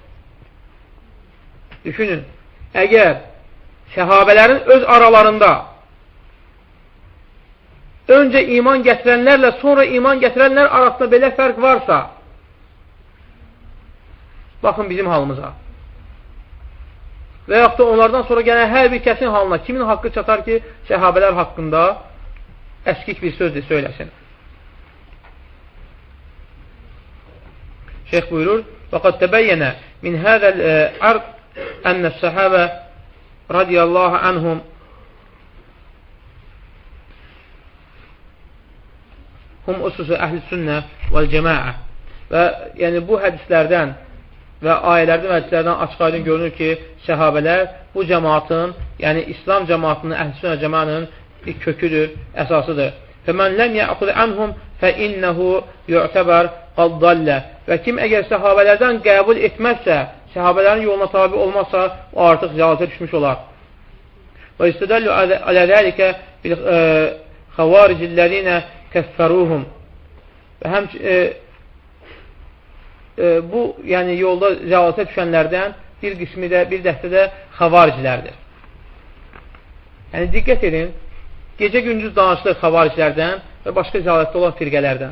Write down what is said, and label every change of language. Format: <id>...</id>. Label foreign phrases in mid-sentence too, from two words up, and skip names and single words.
<az>Düşünün, əgər səhabələrin öz aralarında öncə iman gətirənlərlə sonra iman gətirənlər arasında belə fərq varsa, baxın bizim halımıza. Və yaxud da onlardan sonra gələn hər bir kəsin halına kimin haqqı çatar ki, səhabələr haqqında əskik bir söz söyləsin. Şeyx buyurur,</az> <ar>وَقَدْ تَبَيَّنَ مِنْ هَذَا الْعَرْض أَنَّ السَّحَابَ رَضِيَ اللّٰهُ عَنْهُمْ هم أسس أهل السنة والجماعة.</ar> <az>Və yəni bu hədislərdən və ayələrdən və hədislərdən açıq aydın görünür ki, səhabələr bu cəmaatın, yəni İslam cəmaatının, əhl-i sünnə cəmaatının bir köküdür, əsasıdır.</az> <ar>فَمَنْ لَمْ يَأْخُذْ عَنْهُمْ فَإِنَّهُ يُعْتَبَرْ قَدْ ضَلَّ.</ar> <az>Və kim əgər səhabələrdən qəbul etməzsə, səhabələrin yoluna tabi olmazsa, o artıq zəlalətə düşmüş olar.</az> <ar>وَيُسْتَدَلُّ عَلَى ذَلِكَ بِالْخَوَارِجِ الَّذِينَ كَفَّرُوهُمْ.</ar> <az>Və həm bu, yəni yolda zəlalətə düşənlərdən bir qismi də, bir dəstə də xavaricilərdir. Yəni diqqət edin, gecə-gündüz danışılır xavaricilərdən və başqa zəlalətdə olan firqələrdən.</az>